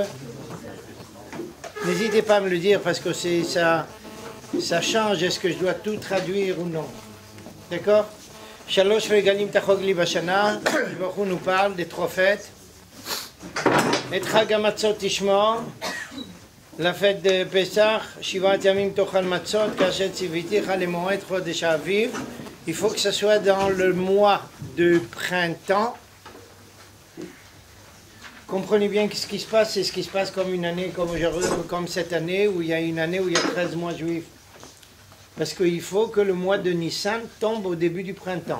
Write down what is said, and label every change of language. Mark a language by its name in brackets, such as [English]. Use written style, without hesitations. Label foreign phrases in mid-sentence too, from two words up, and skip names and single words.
[French] N'hésitez pas à me le dire parce que ça change. Est-ce que je dois tout traduire ou non? D'accord? [Hebrew] שלש רגלים תחג לי בשנה. [French] On nous parle des trois fêtes. [Hebrew] Et חג המצות תשמר, [French] la fête de Pessah, [Hebrew] שבעת ימים תאכל מצות כאשר צויתך למועד חדש אביב. [French] Il faut que ce soit dans le mois de printemps. Comprenez bien que ce qui se passe, c'est ce qui se passe comme une année, comme aujourd'hui, comme cette année, où il y a une année où il y a 13 mois juifs. Parce qu'il faut que le mois de Nissan tombe au début du printemps.